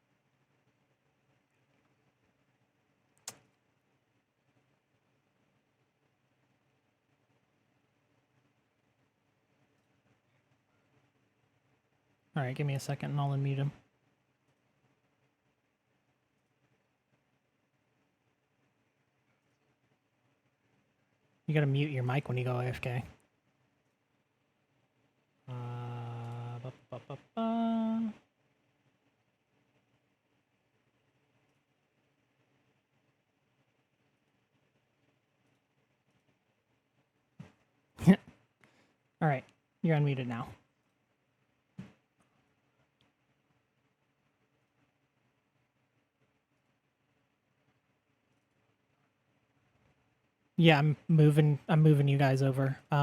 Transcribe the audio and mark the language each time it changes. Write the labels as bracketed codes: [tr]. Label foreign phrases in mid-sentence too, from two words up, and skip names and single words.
[en] Alright, give me a second and I'll unmute him. You gotta mute your mic when you go AFK. Ba, ba, ba, ba. Alright, you're unmuted now. Yeah, I'm moving you guys over.